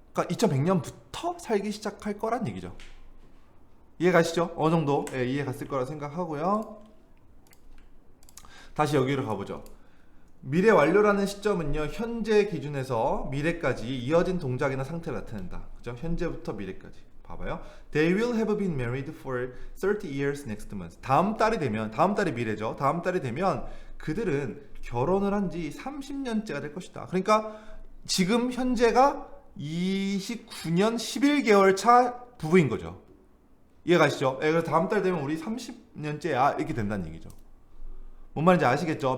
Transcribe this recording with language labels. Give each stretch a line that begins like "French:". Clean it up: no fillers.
Korean: 그러니까 2100년부터 살기 시작할 거란 얘기죠. 이해 가시죠? 어느 정도 이해 갔을 거라 생각하고요. 다시 여기로 가보죠. 미래 완료라는 시점은요, 현재 기준에서 미래까지 이어진 동작이나 상태를 나타낸다. 그죠? 현재부터 미래까지. 봐봐요.
English: They will have been married for 30 years next month.
Korean: 다음 달이 되면, 다음 달이 미래죠. 다음 달이 되면 그들은 결혼을 한 지 30년째가 될 것이다. 그러니까 지금 현재가 29년 11개월 차 부부인 거죠. 이해 가시죠? 그래서 다음 달 되면 우리 30년째야 이렇게 된다는 얘기죠. 뭔 말인지 아시겠죠?